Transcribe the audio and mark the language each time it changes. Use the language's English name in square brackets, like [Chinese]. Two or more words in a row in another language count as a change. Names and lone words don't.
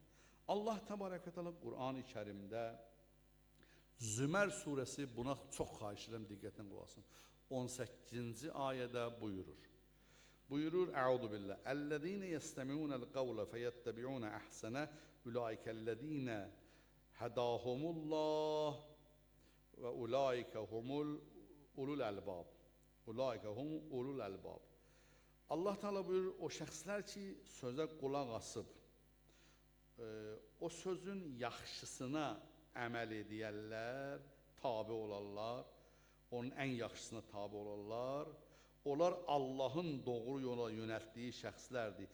[Azerbaijani] Allah Təbarəkə Teala Qur'an-ı Kərimdə Zümər surəsi, buna çox xahiş edirəm, diqqətlə qulaq asın. 18-ci ayədə buyurur. Buyurur, [Arabic] أعوذ بالله. الذين يستمعون القول فيتبعون أحسن أولئك الذين هداهم الله وأولئك هم أولو الألباب. أولئك هم أولو الألباب. [Azerbaijani] Allah Teala buyurur, o şəxslər ki, sözə qulaq asıb, o sözün yaxşısına əməl edəyərlər, tabi olarlar, onun ən yaxşısına tabi olarlar, onlar Allahın doğru yola yönəltdiyi şəxslərdir.